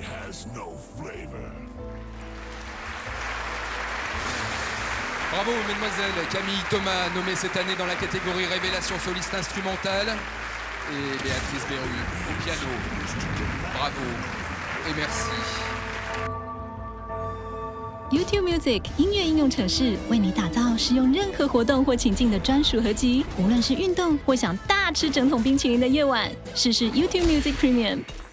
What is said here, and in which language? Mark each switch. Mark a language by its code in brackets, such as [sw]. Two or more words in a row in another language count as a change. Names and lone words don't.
[en] has no flavor. [fr] Bravo, mesdemoiselles. Camille Thomas, nommée cette année dans la catégorie Révélation soliste instrumentale. Et Béatrice Berru au piano. Bravo et merci. [zh] YouTube Music 音乐应用程式为你打造适用任何活动或情境的专属合集，无论是运动或想大吃整桶冰淇淋的夜晚，试试 YouTube Music Premium。